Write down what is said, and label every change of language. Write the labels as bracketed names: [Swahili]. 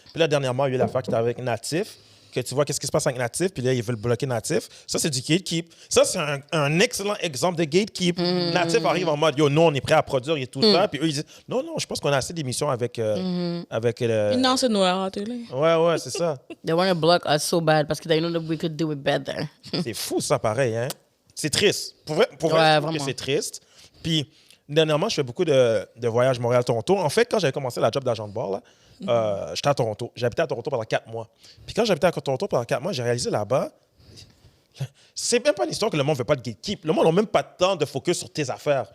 [French] Puis là, dernièrement, il y a eu l'affaire qui était avec Natif, que tu vois qu'est-ce qui se passe avec Natif, puis là, ils veulent bloquer Natif. Ça, c'est du gatekeep. Ça, c'est un excellent exemple de gatekeep. Natif arrive en mode, yo, nous, on est prêt à produire et tout ça. Puis eux, ils disent, non, non, je pense qu'on a assez d'émissions avec le... Non, c'est noir à la télé. Ouais, c'est ça. [English] They want to block us so bad [French] parce que [English] they know that we could do it better. [French] C'est fou, ça, pareil, hein? C'est triste. Pour vrai, Ouais, je trouve que vraiment. c'est triste. Puis, dernièrement, je fais beaucoup de voyages Montréal-Toronto. En fait, quand j'avais commencé la job d'agent de bord, là, j'étais à Toronto. J'habitais à Toronto pendant 4 mois. Puis quand j'habitais à Toronto pendant 4 mois, j'ai réalisé là-bas, c'est même pas une histoire que le monde veut pas de gatekeep. Le monde n'a même pas de temps de focus sur tes affaires.